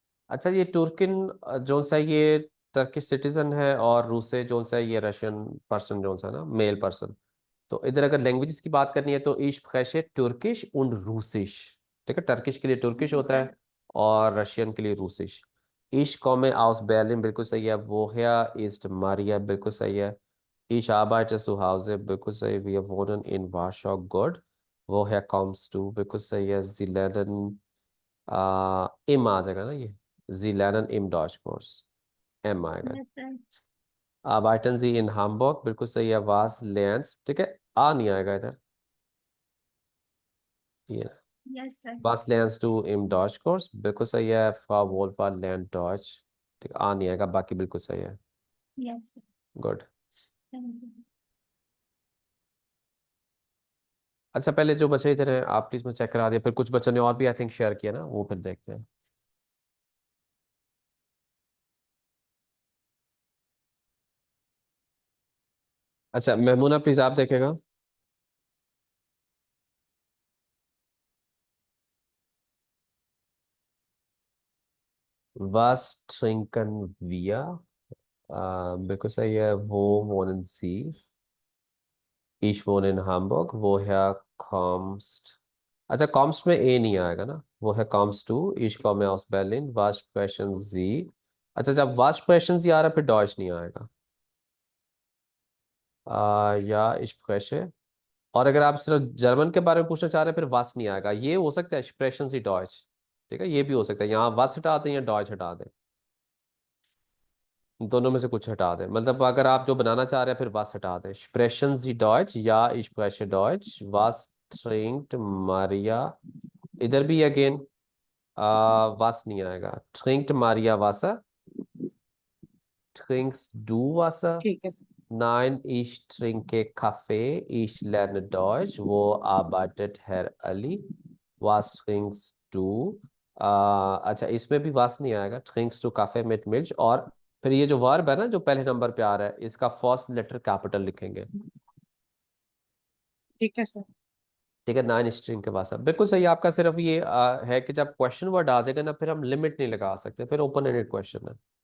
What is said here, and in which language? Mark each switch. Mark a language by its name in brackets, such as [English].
[Hindi] अच्छा ये तुर्किन जो सा ये टर्किश सिटीजन है और रूसे जो सा ये रशियन पर्सन जो सा ना मेल पर्सन। तो इधर अगर लैंग्वेजेस की बात करनी है तो [German] ich spreche [Hindi] तुर्किश und रूसिश। ठीक है टर्किश के लिए तुर्किश होता है और रशियन के लिए रूसिश। [German] ich komme aus Berlin [Hindi] बिल्कुल सही है। [German] woher ist Maria [Hindi] बिल्कुल सही है। [German] ich arbeite zu Hause [Hindi] बिल्कुल सही। [German] wir wohnen in Warschau good। woher kommst du [Hindi] बिल्कुल सही है। [German] sie lernen im [Hindi] आ जाएगा ना ये। [German] sie lernen im Deutschkurs m आएगा। [English] Yes sir. [German] arbeiten Sie in Hamburg [Hindi] बिल्कुल सही है। was lernst ठीक है आ नहीं आएगा इधर ये। [English] Yes sir. [German] was lernst du im Deutschkurs [Hindi] बिल्कुल सही है। [German] Frau Wohlfahrt lernt Deutsch [Hindi] ठीक है आ नहीं आएगा बाकी बिल्कुल सही है। [English] Yes sir. Good. Thank you. [Hindi] अच्छा पहले जो बच्चे इधर हैं आप प्लीज मैं चेक करा दिया फिर कुछ बच्चों ने और भी आई थिंक शेयर किया ना वो फिर देखते हैं। अच्छा महमूना प्लीज आप देखेगा। [German] was trinken wir [Hindi] बिल्कुल सही है। [German] वो wohnen Sie ich wohne in Hamburg woher kommst अच्छा kommst [Hindi] में ए नहीं आएगा ना। [German] woher kommst du ich komme aus Berlin was sprechen Sie [Hindi] अच्छा जब [German] was sprechen Sie [Hindi] आ रहा है फिर [German] Deutsch [Hindi] नहीं आएगा। या [German] ich spreche [Hindi] और अगर आप सिर्फ जर्मन के बारे में पूछना चाह रहे हैं फिर was नहीं आएगा। ये हो सकता है [German] sprechen Sie Deutsch [Hindi] ठीक है ये भी हो सकता है यहाँ was हटा दें या Deutsch हटा दें दोनों में से कुछ हटा दें मतलब अगर आप जो बनाना चाह रहे हैं फिर was हटा दें sprechen Sie Deutsch या [German] ich spreche Deutsch was trinkt Maria [Hindi] इधर भी अगेन was नहीं आएगा। [German] trinkt Maria Wasser trinkst du Wasser [Hindi] ठीक है sir. [German] nein ich trinke Kaffee ich lerne Deutsch wo arbeitet Herr Ali was trinkst du [Hindi] अच्छा इसमें भी [German] was [Hindi] नहीं आएगा। [German] trinkst du Kaffee mit Milch [Hindi] और फिर ये जो वर्ब है ना जो पहले नंबर पे आ रहा है इसका फर्स्ट लेटर कैपिटल लिखेंगे। ठीक है सर। ठीक है नाइन स्ट्रिंग के पास है बिल्कुल सही। आपका सिर्फ ये है कि जब क्वेश्चन वर्ड आ जाएगा ना फिर हम लिमिट नहीं लगा सकते फिर ओपन एंडेड क्वेश्चन है।